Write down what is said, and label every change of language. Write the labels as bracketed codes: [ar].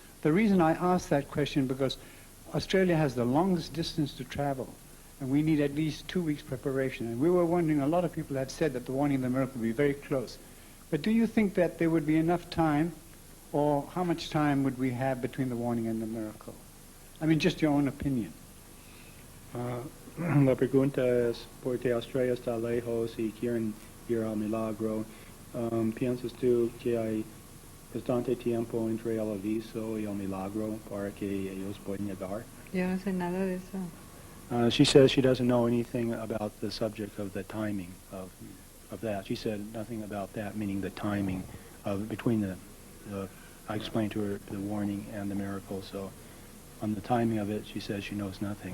[en] The reason I ask that question because Australia has the longest distance to travel, and we need at least 2 weeks preparation. And we were wondering, a lot of people have said that the warning and the miracle will be very close. But do you think that there would be enough time, or how much time would we have between the warning and the miracle? I mean, just your own opinion. [es] La pregunta es, porque Australia está lejos y quieren ir al milagro, ¿piensas tú que hay bastante tiempo entre el aviso y el milagro para que ellos puedan llegar? Yo no sé nada de eso. [en] She says she doesn't know anything about the subject of the timing of that. She said nothing about that, meaning the timing of between the I explained to her the warning and the miracle, so on the timing of it, she says she knows nothing.